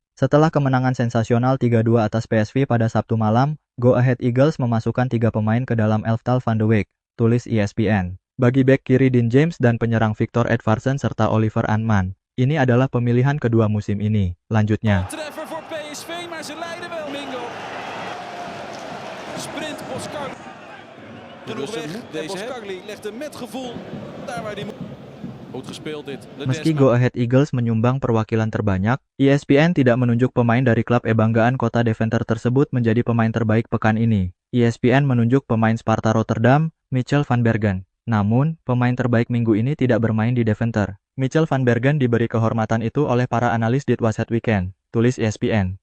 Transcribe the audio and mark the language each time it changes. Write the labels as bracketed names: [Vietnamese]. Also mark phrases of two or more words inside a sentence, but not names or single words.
[Indonesian] Setelah kemenangan sensasional 3-2 atas PSV pada Sabtu malam, Go Ahead Eagles memasukkan 3 pemain ke dalam elftal Van de Beek, tulis ESPN. Bagi bek kiri Dean James dan penyerang Victor Edvardsen serta Oliver Antman, ini adalah pemilihan kedua musim ini. Lanjutnya. [Dutch] Treffer voor PSV, maar ze leiden wel. Mingo. Sprint Boskagli. Genoeg weg. Deze Boskagli legt hem met gevoel daar waar hij moet. Goed gespeeld dit. [Indonesian] Meski Go Ahead Eagles menyumbang perwakilan terbanyak, ESPN tidak menunjuk pemain dari klub kebanggaan kota Deventer tersebut menjadi pemain terbaik pekan ini. ESPN menunjuk pemain Sparta Rotterdam, Michel van Bergen. Namun, pemain terbaik minggu ini tidak bermain di Deventer. Michel van Bergen diberi kehormatan itu oleh para analis di Wasat Weekend, tulis ESPN.